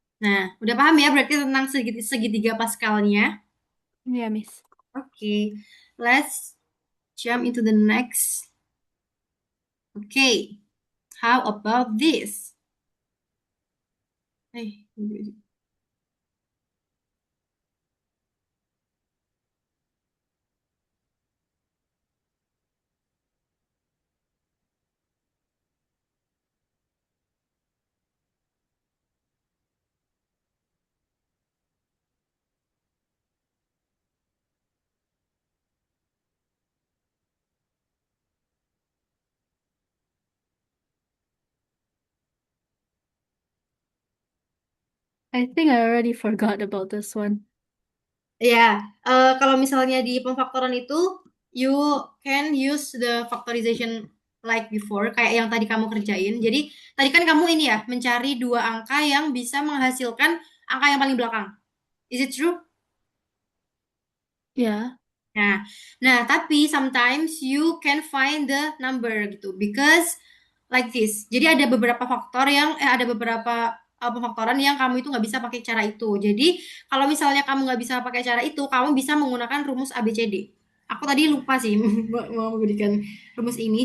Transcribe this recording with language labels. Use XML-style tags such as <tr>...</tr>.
<id>Nah, udah paham ya berarti tentang segitiga Pascalnya.</id> <en>yeah, Miss. Oke, let's jump into the next. Okay, how about this? Eh, I think I already forgot about this one.</en> <id>ya, kalau misalnya di pemfaktoran itu,</id> <en>you can use the factorization like before,</en> <id>kayak yang tadi kamu kerjain. Jadi, tadi kan kamu ini ya, mencari dua angka yang bisa menghasilkan angka yang paling belakang.</id> <en>Is it true? Yeah.</en> <id>Nah, tapi</id> <en>sometimes you can find the number gitu because like this.</en> <id>Jadi ada beberapa pemfaktoran yang kamu itu nggak bisa pakai cara itu. Jadi kalau misalnya kamu nggak bisa pakai cara itu, kamu bisa menggunakan rumus ABCD. Aku tadi lupa sih mau memberikan rumus ini.</id>